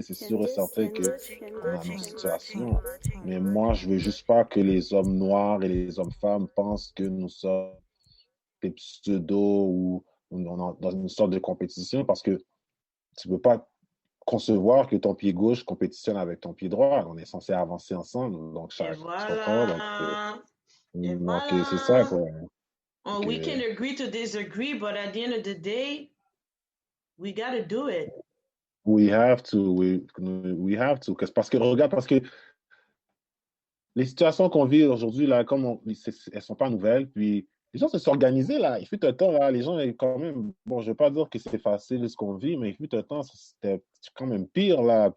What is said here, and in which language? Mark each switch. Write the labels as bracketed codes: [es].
[fr] C'est sûr et certain qu'on a nos situations. Mais moi, je veux juste pas que les hommes noirs et les hommes-femmes pensent que nous sommes des pseudos ou dans une sorte de compétition parce que tu ne peux pas concevoir que ton pied gauche compétitionne avec ton pied droit. On est censé avancer ensemble. Donc, chaque voilà. Donc, c'est ça, quoi. [en] We can agree to disagree, but at the end of the day, we got to do it. We have to. We have to. [fr] Parce que, regarde, parce que les situations qu'on vit aujourd'hui, là, comme elles sont pas nouvelles, puis les gens se sont organisés, là. Il fut un temps, là, les gens, quand même, bon, je ne vais pas dire que c'est facile ce qu'on vit, mais il fut un temps, c'était quand même pire, là.